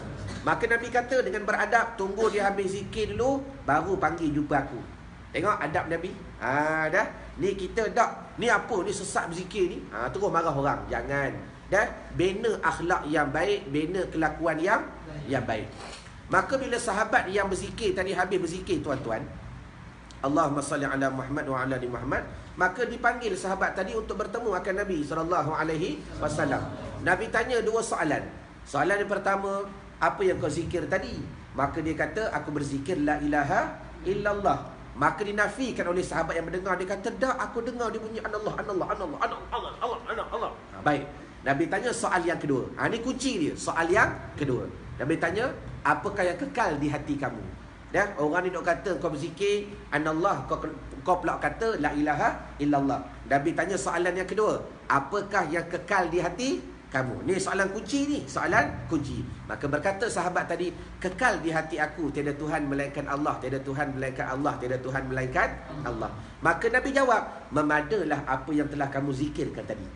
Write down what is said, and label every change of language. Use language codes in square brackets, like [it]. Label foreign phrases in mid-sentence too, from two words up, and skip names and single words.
[ms] Maka Nabi kata dengan beradab, tunggu dia habis zikir dulu baru panggil jumpa aku. Tengok adab Nabi. Dah. Ni kita tak. Ni apa ni sesat berzikir ni? Terus marah orang. Jangan. Dah. Bina akhlak yang baik, bina kelakuan yang baik. Maka bila sahabat yang berzikir tadi habis berzikir tuan-tuan, [ar] اللهم صل على محمد وعلى آل محمد, [ms] maka dipanggil sahabat tadi untuk bertemu akan Nabi [ar] صلى الله عليه وسلم. [ms] Nabi tanya dua soalan. Soalan yang pertama, apa yang kau zikir tadi? Maka dia kata, aku berzikir [ar] لا إله إلا الله. [ms] Maka dinafikan oleh sahabat yang mendengar. Dia kata, dah, aku dengar dia bunyi anallah, anallah, anallah, anallah, anallah, anallah, Allah. Baik. Nabi tanya soal yang kedua. Ini kunci dia. Soal yang kedua. Nabi tanya, apakah yang kekal di hati kamu? Dah, orang ni dok kata kau berzikir anallah, kau pula kata [ar] لا إله إلا الله. [ms] Nabi tanya soalan yang kedua, apakah yang kekal di hati kamu? Ni soalan kunci ni, soalan kunci. Maka berkata sahabat tadi, kekal di hati aku tiada Tuhan melainkan Allah, tiada Tuhan melainkan Allah, tiada Tuhan melainkan Allah. Maka Nabi jawab, memadalah apa yang telah kamu zikirkan tadi.